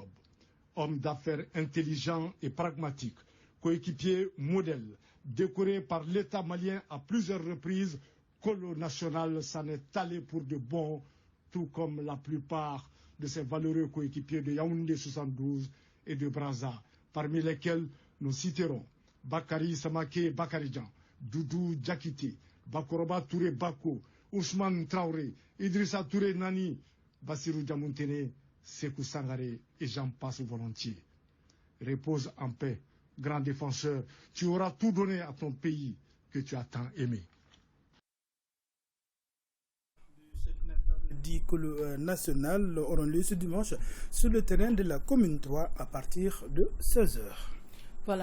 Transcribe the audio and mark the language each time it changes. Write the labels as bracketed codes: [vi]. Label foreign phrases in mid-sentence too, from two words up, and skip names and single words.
[fr] Homme d'affaires intelligent et pragmatique, coéquipier modèle, décoré par l'État malien à plusieurs reprises, Colo National s'en est allé pour de bon, tout comme la plupart de ses valeureux coéquipiers de Yaoundé 72 et de Brazza, parmi lesquels nous citerons Bakary Samake Bakaridjan, Doudou Diakité, Bakoroba Touré Bako, Ousmane Traoré, Idrissa Touré Nani, Bassirou Diamontene, Sekou Sangaré et j'en passe volontiers. Repose en paix, grand défenseur, tu auras tout donné à ton pays que tu as tant aimé. Dit Colo National auront lieu ce dimanche sur le terrain de la commune 3 à partir de 16h.